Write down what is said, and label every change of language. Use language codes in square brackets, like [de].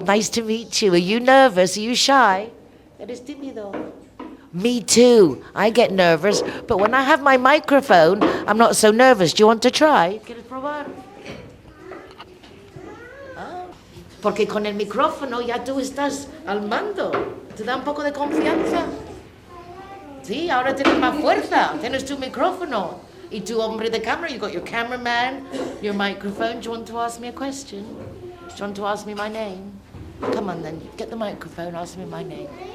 [en] Nice to meet you. Are you nervous? Are you shy? [es] Eres tímido. [en] Me too. I get nervous, but when I have my microphone, I'm not so nervous. Do you want to try? ¿Quieres probar? Oh. [es] Porque con el micrófono ya tú estás al mando. Te da un poco de confianza. Sí, ahora tienes más fuerza. Tienes tu micrófono. Y tu hombre de cámara. [en] You got your cameraman, your microphone. Do you want to ask me a question? Do you want to ask me my name? Come on then, get the microphone, ask me my name.